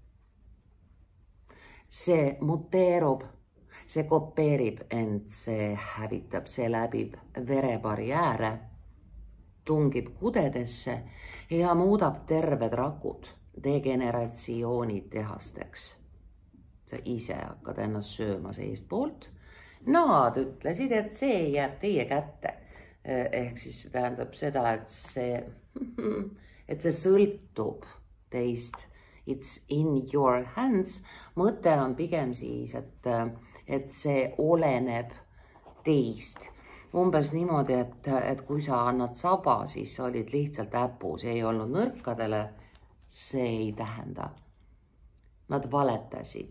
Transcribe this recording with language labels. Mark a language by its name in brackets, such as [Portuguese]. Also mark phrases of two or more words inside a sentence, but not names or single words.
[Estonian] See muteerub, see kopeerib, ent see hävitab, see läbib verebarjääre, tungib kudedesse ja muudab terved rakud degeneratsioonitehasteks. Sa ise hakkad ennast sööma seest poolt. Nad ütlesid, et see jääb teie kätte. Ehk siis tähendab seda, et see sõltub teist. [English] It's in your hands. [Estonian] Mõte on pigem siis, et see oleneb teist. Umbes niimoodi, et kui sa annad saba, siis sa olid lihtsalt äpu. See ei olnud nõrkadele. See ei tähenda. Nad valetasid.